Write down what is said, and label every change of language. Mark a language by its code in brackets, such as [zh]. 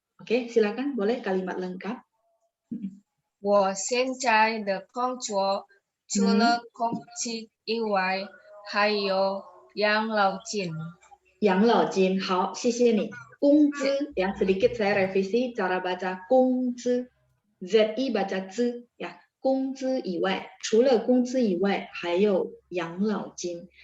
[id] Oke, silakan boleh kalimat lengkap. [zh] 我现在的工作除了工资以外还有养老金。养老金，好，谢谢你。 [id] 工资ya, sedikit saya revisi cara baca 工资 ZI baca z ya, 工资以外， [zh] 除了工资以外还有养老金。